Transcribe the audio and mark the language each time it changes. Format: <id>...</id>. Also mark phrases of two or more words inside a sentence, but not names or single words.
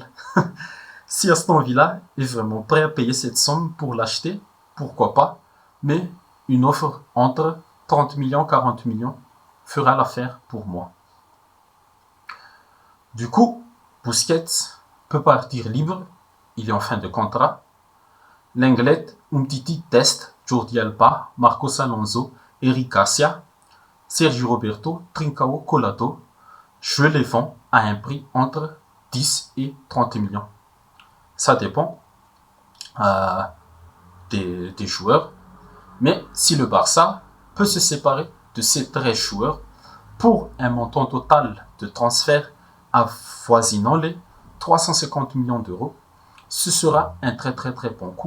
<fr>Si Aston Villa est vraiment prêt à payer cette somme pour l'acheter, pourquoi pas, mais une offre entre 30 millions et 40 millions fera l'affaire pour moi. Du coup, Busquets peut partir libre, il est en fin de contrat. Lenglet, Umtiti teste Jordi Alba, Marcos Alonso, Eric Garcia, Sergio Roberto, Trincao, Colato. Je les vends à un prix entre 10 et 30 millions. Ça dépend des joueurs. Mais si le Barça peut se séparer de ces 13 joueurs pour un montant total de transfert avoisinant les 350 millions d'euros, ce sera un très bon coup.</fr>